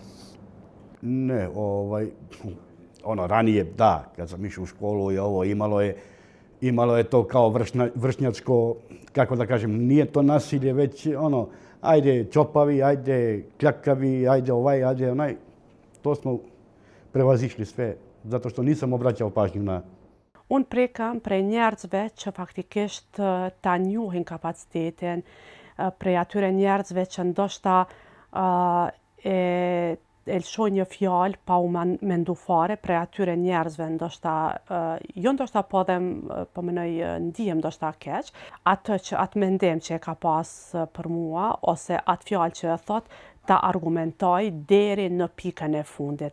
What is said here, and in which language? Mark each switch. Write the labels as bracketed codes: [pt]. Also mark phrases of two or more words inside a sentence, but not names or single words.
[sr] Ne, ranije, da, kad sam išao u školu i ovo, imalo je to kao vršnjačko, kako da kažem, nije to nasilje, već ajde čopavi, ajde kljakavi, ajde ovaj, ajde onaj. To smo prevazišli sve, zato što nisam obraćao pažnju na... [sq] Unë prekam prej njerëzve që faktikisht ta njohin kapacitetin, prej atyre njerëzve që ndoshta e lëshoj një fjalë pa u mendu fare, prej atyre njerëzve ndoshta, jo ndoshta po dhe po menoj ndihem ndoshta keq, atë mendim që e ka pas për mua, ose atë fjalë që e thot, ta argumentoj deri në pikën e fundit.